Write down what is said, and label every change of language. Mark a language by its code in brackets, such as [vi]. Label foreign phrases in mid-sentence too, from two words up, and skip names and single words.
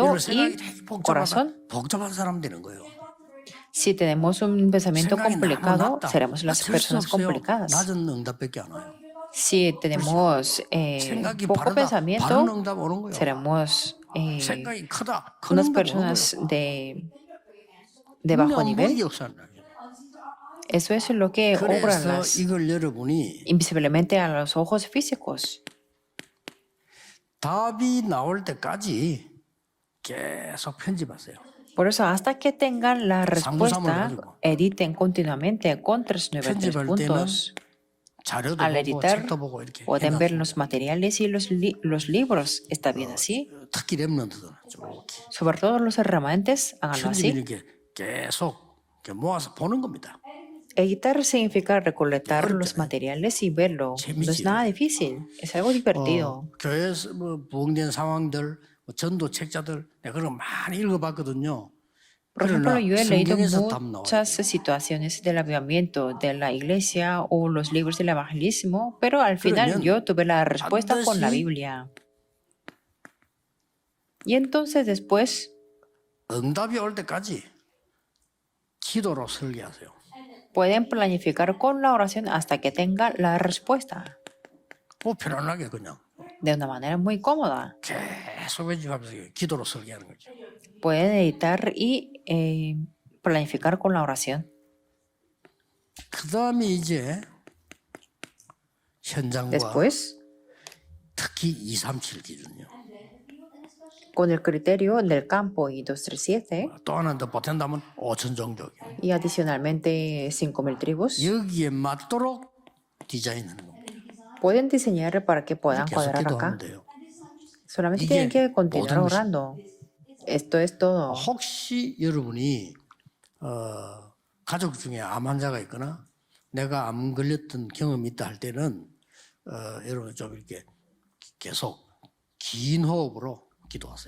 [ko] 여러분 [es] y [ko] 생각이 되게 [es] corazón. [ko] 복잡한 사람 되는 거예요. [es] Si tenemos un pensamiento [ko] 생각이 너무 [es] complicado, [ko] 낮다. [es] seremos las [ko] 어쩔 수 [es] personas [ko] 없어요. [es] complicadas. [ko] 낮은 응답밖에 안 와요. [es] Si tenemos [ko] 생각이 [es] poco [ko] 바르다. 바른 [es] pensamiento, [ko] 응답 오는 거예요. [es] seremos [ko] 생각이 크다. 큰 [es] unas [ko] 응답 오는 [es] personas [ko] 거예요. [es] de bajo [ko] 눈에 안 보이게 [es] nivel. [ko] 역사한다. [es] Eso es lo que obra [ko] 그래서 이걸 여러분이 [es] invisiblemente a los ojos físicos. [ko] 답이 나올 때까지 계속 편집하세요. [es] Por eso, hasta que tengan la respuesta, [ko] 가지고. [es] editen continuamente con 393 [ko] 편집할 [es] puntos. [ko] 자료도 [es] Al [ko] 보고 [es] editar, [ko] 책도 보고 이렇게 [es] pueden ver [ko] 해놨습니다. [es] los materiales y los libros. ¿Está bien así? [ko] 특히 랩런트들 좀 이렇게 [es] Sobre todo los remanentes, háganlo [ko] 편집 [es] así. [ko] 이렇게 계속 이렇게 모아서 보는 겁니다. [es] Editar significa recolectar los materiales y verlo. No es nada difícil, es algo divertido. [ko] 교회에서 뭐 부흥된 상황들, 뭐 전도 책자들 내가 그런 거 많이 읽어봤거든요. [es] Por ejemplo, yo he leído [ko] 성경에서 답 나와요. [es] muchas situaciones del avivamiento de la iglesia o los libros del evangelismo, pero al final [ko] 그러면 [es] yo tuve la respuesta con la [ko] 반드시 [es] Biblia. Y entonces después [ko] 응답이 올 때까지 기도로 설계하세요. [es] pueden planificar con la oración hasta que tenga la respuesta [ko] 뭐 편안하게 그냥 [es] de una manera muy cómoda. [ko] 계속 해주면서 기도로 설계하는 거죠. [es] Pueden editar y planificar con la oración. [ko] 그 다음에 이제 현장과 [es] Después, [ko] 특히 237 기준요. [es] con el criterio del campo y 237 [ko] 또 하나 더 보탠다면 5천 종족. [es] y adicionalmente 5,000 tribus, [ko] 여기에 맞도록 디자인하는 겁니다. [es] pueden diseñar para que puedan [ko] 계속 [es] cuadrar [ko] 기도하면 [es] acá. [ko] 돼요. [es] Solamente [ko] 이게 [es] tienen que continuar [ko] 모든 것이- [es] orando. Esto es todo. [ko] 혹시 여러분이 가족 중에 암 환자가 있거나 내가 암 걸렸던 경험이 있다 할 때는 여러분 좀 이렇게 계속 긴 호흡으로 기도하세요.